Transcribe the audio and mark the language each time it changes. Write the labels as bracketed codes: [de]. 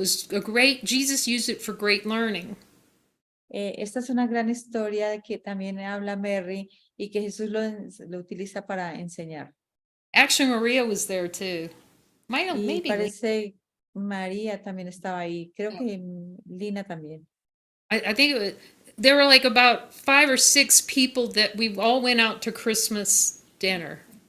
[en] Is a great Jesus used it for great learning. [es] Esta es una gran historia de que también habla Mary y que Jesús lo utiliza para enseñar. [en] Actually, Maria was there too. [es] Y [en] Maybe [es] parece María también estaba ahí, creo que Lina también. [en] I think it was, there were like about 5 or 6 people that we all went out to Christmas dinner.